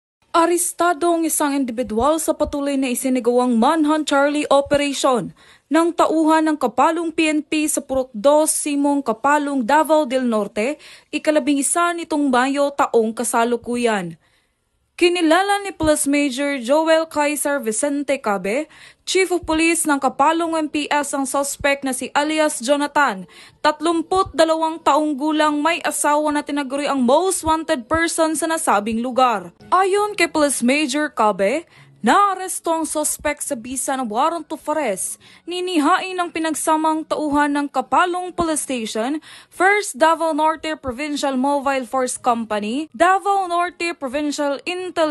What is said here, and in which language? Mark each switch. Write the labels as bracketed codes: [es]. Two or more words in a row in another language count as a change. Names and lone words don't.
[tl] Arestado ang isang individual sa patuloy na isinagawang Manhunt Charlie Operation ng tauhan ng Kapalong PNP sa Purok 2, Simong Kapalong, Davao del Norte, ika-11 nitong Mayo taong kasalukuyan. Kinilala ni Police Major Joel Kaiser Vicente Cabe, [en] Chief of Police [tl] ng Kapalong MPS ang suspect na si alias Jonathan, 32 taong gulang, may asawa na tinaguri ang [en] most wanted person [tl] sa nasabing lugar. Ayon kay Police Major Cabe, naaresto ang suspect sa bisa ng [en] warrant of arrest, [tl] ninihain ng pinagsamang tauhan ng Kapalong Police Station, 1st Davao Norte Provincial Mobile Force Company, Davao Norte Provincial Intel